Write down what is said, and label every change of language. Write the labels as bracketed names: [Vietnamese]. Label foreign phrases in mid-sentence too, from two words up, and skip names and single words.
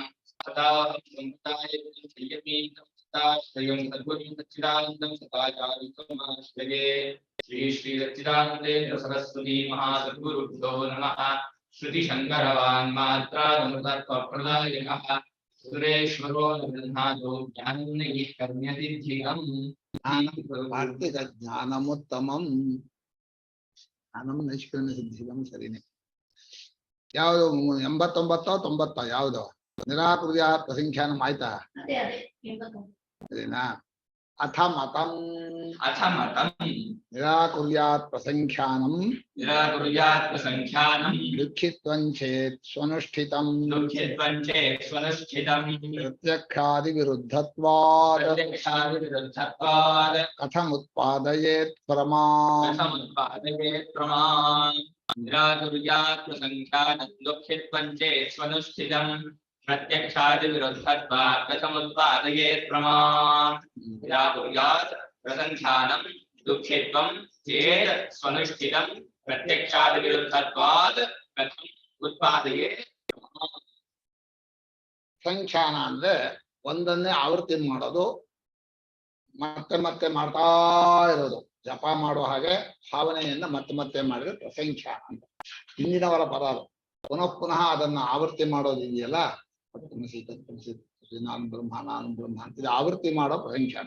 [Sanskrit] सदाहं सम्प्रदायं संयमीतं सद्गुरुं सच्चिदानन्दं सदाचार्यमाश्रये। श्री श्री सच्चिदानन्देन्द्र सरस्वती महासद्गुरुभ्यो नमः। श्रुतिशङ्करवान्मात्रादमृतत्वप्रदायकः सुरेश्वरो ब्रह्मादो ज्ञानैः कर्म्यतिधिकम्। ಕಾರ್ತಿಕ ಜ್ಞಾನಮುತ್ತಮಂ ಜ್ಞಾನಂ ನೈಷ್ಕರ್ಮ್ಯ ಸಿದ್ಧಿಗಂ ಸರಿನೇ. [Kannada] ಯಾವುದು 89 90 ಯಾವುದು ನಿರಾಕೃತಿಯ ಪ್ರಸಂಖ್ಯಾನಂ ಆಯ್ತಾ? ಸರಿನಾ? [Sanskrit] ಅಥ ಮತಂ ನಿರಾಕುರ್ಯಾತ್ ಪ್ರಸಂಖ್ಯಾನಂ ದುಃಖಿತ್ವಂ ಚೇತ್ ಸ್ವನುಷ್ಠಿತಂ ಪ್ರತ್ಯಕ್ಷಾದಿ ವಿರುದ್ಧತ್ವಾತ್ ಕಥಮುತ್ಪಾದಯೇತ್ ಪ್ರಮಾನ್. ನಿರಾಕುರ್ಯಾತ್ ಪ್ರಸಂಖ್ಯಾನಂ ದುಃಖಿತ್ವಂ ಚೇತ್ ಸ್ವನುಷ್ಠಿತಂ प्रत्यक्षादि विरुद्धत्वात् कथमुत्पादयेत् प्रमान्. निराकुर्यात् प्रसंख्यानं दुःखित्वं चेत् स्वनुष्ठितं प्रत्यक्षादि विरुद्धत्वात् कथम् उत्पादयेत् प्रमान्. [Kannada] ಸಂಖ್ಯಾನ ಅಂದ್ರೆ ಒಂದನ್ನೇ ಆವೃತ್ತಿ ಮಾಡೋದು, ಮತ್ತೆ ಮತ್ತೆ ಮಾಡ್ತಾ ಇರೋದು, ಜಪ ಮಾಡುವ ಹಾಗೆ ಭಾವನೆಯನ್ನ ಮತ್ತೆ ಮತ್ತೆ ಮಾಡಿದ್ರೆ ಪ್ರಸಂಖ್ಯಾನ ಅಂತ. ಹಿಂದಿನವರ ಪದ ಅದು. ಪುನಃ ಪುನಃ ಅದನ್ನ ಆವೃತ್ತಿ ಮಾಡೋದಿದೆಯಲ್ಲ, ನಾನು ಬ್ರಹ್ಮ ಅಂತಿದೆ ಆವೃತ್ತಿ ಮಾಡೋ ಪ್ರಸಂಖ್ಯಾನ.